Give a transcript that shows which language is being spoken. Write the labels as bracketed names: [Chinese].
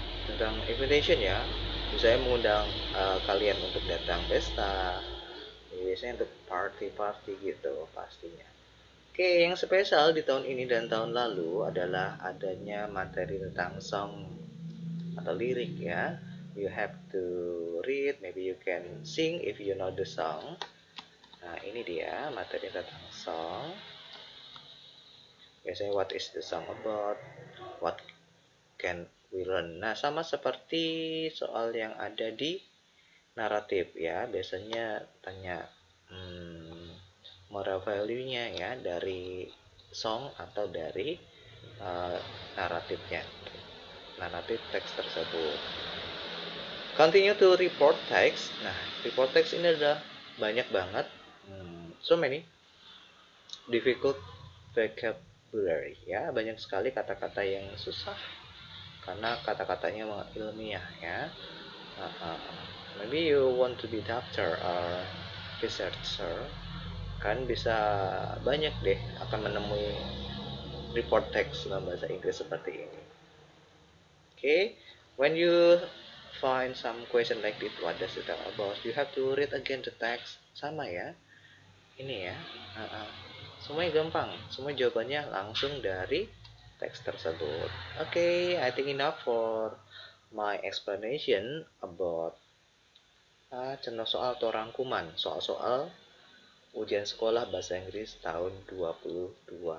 [Indonesian] Tentang invitation ya. Saya mengundang kalian untuk datang pesta. Biasanya untuk party gitu pastinya. Oke, yang spesial di tahun ini dan tahun lalu adalah adanya materi tentang song atau lirik ya. [English] You have to read, maybe you can sing if you know the song. [Indonesian] Nah, ini dia materi tentang song. Biasanya [English] what is the song about? What can we learn? [Indonesian] Nah, sama seperti soal yang ada di naratif ya. Biasanya tanya moral value-nya ya dari song atau dari naratifnya, naratif teks tersebut. [English] Continue to report text. [Indonesian] Nah, report text ini adalah banyak banget, [English] so many difficult vocabulary [Indonesian] ya, banyak sekali kata-kata yang susah karena kata-katanya ilmiah ya. [English] Maybe you want to be doctor or researcher, [Indonesian] kan bisa banyak deh akan menemui report text dalam bahasa Inggris seperti ini. [English] Okay, when you find some question like this, what does it tell about? You have to read again the text. [Indonesian] Sama ya, ini ya. Semuanya gampang, semua jawabannya langsung dari teks tersebut. [English] Okay, I think enough for my explanation about [Indonesian] contoh soal atau rangkuman soal-soal ujian sekolah bahasa Inggris tahun 2021.